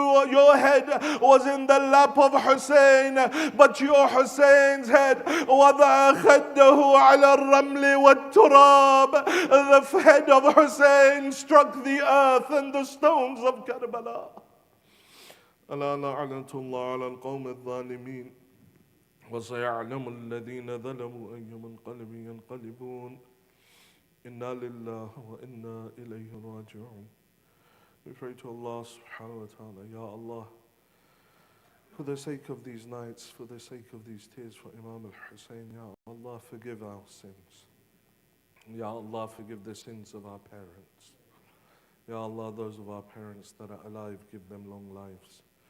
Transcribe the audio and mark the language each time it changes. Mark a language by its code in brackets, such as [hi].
[en] Your head was in the lap of Hussein, but your Hussein's head, [ar] وَضَعَ خَدَّهُ عَلَى الرَّمْلِ وَالتُّرَابِ. [en] The head of Hussein struck the earth and the stones of Karbala. [ar] ألا لعنة الله على القوم الظالمين وسيعلم الذين ظلموا أي منقلب ينقلبون إنا لله وإنا إليه راجعون. [en] We pray to Allah subhanahu wa ta'ala, Ya Allah, for the sake of these nights, for the sake of these tears for Imam al-Hussein, Ya Allah, forgive our sins. Ya Allah, forgive the sins of our parents. Ya Allah, those of our parents that are alive, give them long lives.